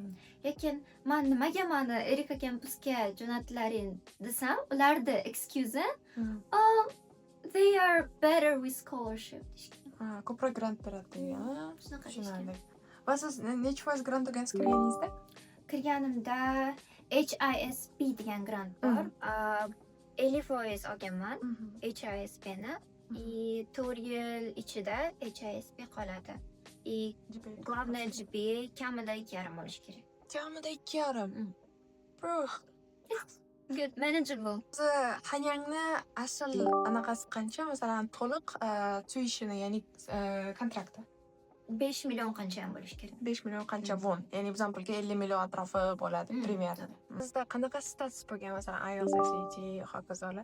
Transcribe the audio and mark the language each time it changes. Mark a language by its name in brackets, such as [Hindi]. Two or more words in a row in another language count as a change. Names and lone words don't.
[Uzbek] Lekin men nimaga meni Erika kampusga jo'natlaring desam, ularda [English] excuse they are better with scholarship [Uzbek] deyishgan. Ko'proq grant beradi. Shunaqa deyishgan. Va siz necha foiz grant olgansiz kirganingizda? Kirganimda HISP degan grant bor. 50% olganman HISPni. И 4 yil ichida HISP qoladi. [Russian] И главное [Uzbek] GPA kamida 2,5 bo'lishi kerak. Kamida 2,5. Bro, [English] Good, manageable. [Uzbek] Hanyangni asl anaqasi qancha? Masalan, to'liq tuition, ya'ni kontrakti. 5 million qancha ham bo'lishi kerak. 5 million qancha won. Ya'ni bizning pulga 50 million atrofi bo'ladi primyerda. Sizda qanaqa status bo'lgan? Masalan, IELTS, SAT, hokazolar.